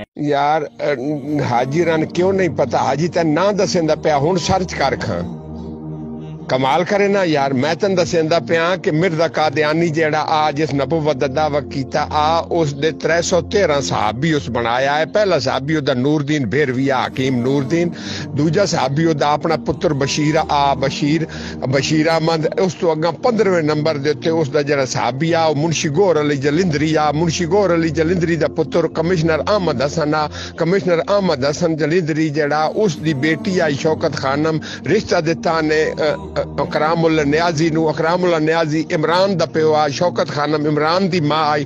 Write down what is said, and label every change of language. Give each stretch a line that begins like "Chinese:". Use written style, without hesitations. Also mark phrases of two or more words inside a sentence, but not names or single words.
Saraiki: یار حاجی رن کیوں نہیں پتا، حاجی تین نہ دسیندا پیا، ہن سرچ کر کھاں کمال کرے نا یار۔ میں تن دسیندا پیا کہ مرزا قادیانی جیڑا آ جس نبوت دا دعویٰ کیتا اس دے 313 صحابی اس بنایا ہے۔ پہلا صحابی دا نور دین بھیروی حکیم نور دین، دوجا صحابی دا اپنا پتر بشیر احمد، اس تو اگاں 15ویں نمبر دے تے اس دا جڑا صحابی منشی گور علی جلندری منشی گور علی جلندری دا پتر کمشنر احمد حسن جلندری جڑا اس دی بیٹی آئی شوکت خانم، رشتہ دتا نے اکرام اللہ نیازی نو، اکرام اللہ نیازی عمران دا پیو آ، شوکت خانم عمران دی ماں آئی۔